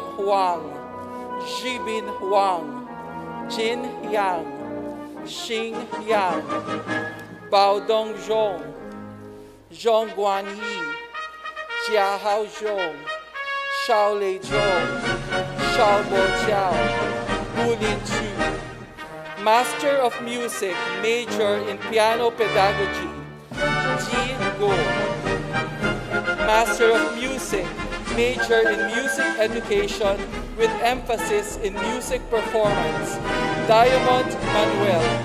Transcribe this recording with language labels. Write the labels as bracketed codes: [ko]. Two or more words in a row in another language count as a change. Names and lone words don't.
[en] Huang, Jibin Huang, Jin Yang, Xing Yang, Bao Dong Zhong, Zhong Guan Yi, Jia Hao Zhong, Shao Lei Zhong, Shao Bo Jiao, Wu Lin Chu. Master of Music, major in Piano Pedagogy, Ji Go. Master of Music, major in Music Education with emphasis in music performance, Diamond Manuel.